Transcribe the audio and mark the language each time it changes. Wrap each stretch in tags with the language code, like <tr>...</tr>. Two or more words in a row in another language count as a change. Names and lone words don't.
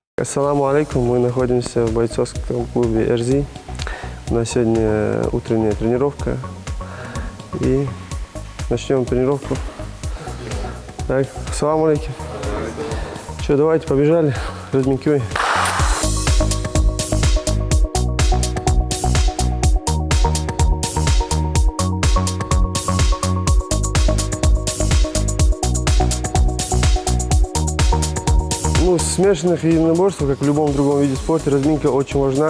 <ar>السلام عليكم.</ar> <ru>Мы находимся в бойцовском клубе РЗ. У нас сегодня утренняя тренировка. И начнем тренировку. Так,</ru> <ar>السلام عليكم.</ar> <ru>Что, давайте, побежали. Разминкивай. Ну, в смешанных единоборствах, как в любом другом виде спорта, разминка очень важна.</ru>